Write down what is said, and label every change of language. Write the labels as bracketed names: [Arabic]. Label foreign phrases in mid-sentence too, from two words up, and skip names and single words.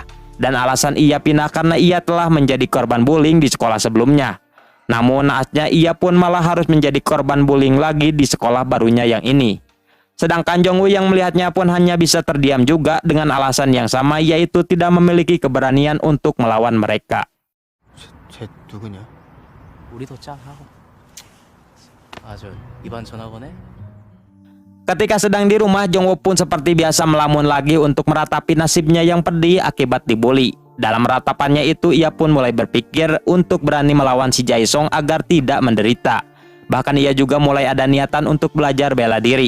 [Indonesian] Dan alasan ia pindah karena ia telah menjadi korban bullying di sekolah sebelumnya. Namun naasnya ia pun malah harus menjadi korban bullying lagi di sekolah barunya yang ini. Sedangkan Jongwoo yang melihatnya pun hanya bisa terdiam juga dengan alasan yang sama, yaitu tidak memiliki keberanian untuk melawan mereka. [Korean] 쟤 누구냐? 우리도 짱하고. 저 이반 전학원에? [Indonesian] Ketika sedang di rumah, Jongwoo pun seperti biasa melamun lagi untuk meratapi nasibnya yang pedih akibat dibully. Dalam ratapannya itu, ia pun mulai berpikir untuk berani melawan si Jae-sung agar tidak menderita. Bahkan ia juga mulai ada niatan untuk belajar bela diri.